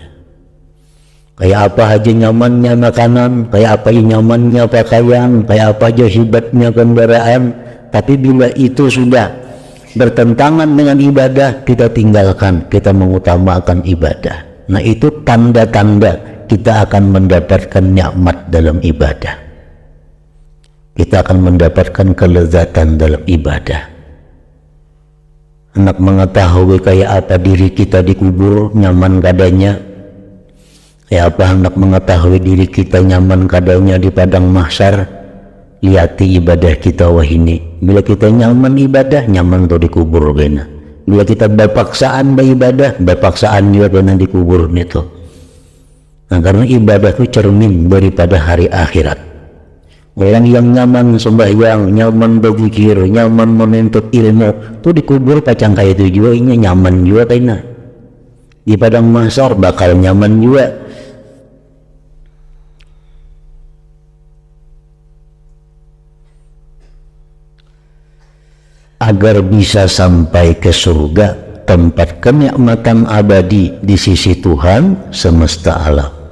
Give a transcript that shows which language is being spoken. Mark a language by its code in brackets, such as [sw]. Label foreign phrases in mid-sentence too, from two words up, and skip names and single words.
[bjn] Kayak apa aja nyamannya makanan, kayak apa nyamannya pakaian, kayak apa aja hebatnya kendaraan, tapi bila itu sudah bertentangan dengan ibadah, kita tinggalkan, kita mengutamakan ibadah. [id] Nah itu tanda-tanda kita akan mendapatkan nikmat dalam ibadah. Kita akan mendapatkan kelezatan dalam ibadah. [bjn] Anak mengetahui kayak apa diri kita dikubur, nyaman kadanya. Kayak apa anak mengetahui diri kita nyaman kadanya di padang mahsyar. Lihati ibadah kita wah ini. Bila kita nyaman ibadah, nyaman tuh dikubur kena. Bila kita berpaksaan beribadah, berpaksaan juga kena dikubur itu. [id] Nah karena ibadah itu cermin daripada hari akhirat. [bjn] Orang yang nyaman sembahyang, nyaman berzikir, nyaman menuntut ilmu, tuh dikubur kacang kayak itu juga, ini nyaman juga kayaknya. Di padang mahsyar bakal nyaman juga. [id] Agar bisa sampai ke surga, tempat kenikmatan abadi di sisi Tuhan semesta alam.